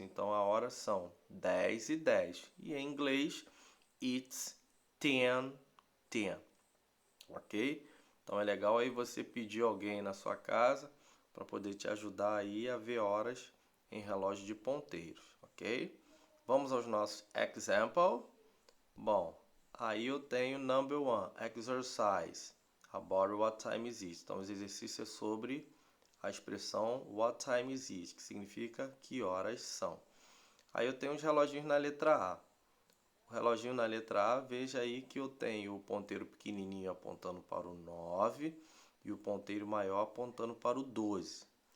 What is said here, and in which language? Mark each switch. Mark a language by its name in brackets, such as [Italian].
[Portuguese] Então a hora são 10 e 10. E em inglês, [English] it's 10, 10. [Portuguese] Ok? Então é legal aí você pedir alguém na sua casa para poder te ajudar aí a ver horas em relógio de ponteiros, ok? Vamos aos nossos example. Bom, aí eu tenho [English] number 1, exercise, about what time is it. [Portuguese] Então, os exercícios é sobre a expressão [English] what time is it, [Portuguese] que significa que horas são. Aí eu tenho os reloginhos na letra A. O reloginho na letra A, veja aí que eu tenho o ponteiro pequenininho apontando para o 9 e o ponteiro maior apontando para o 12.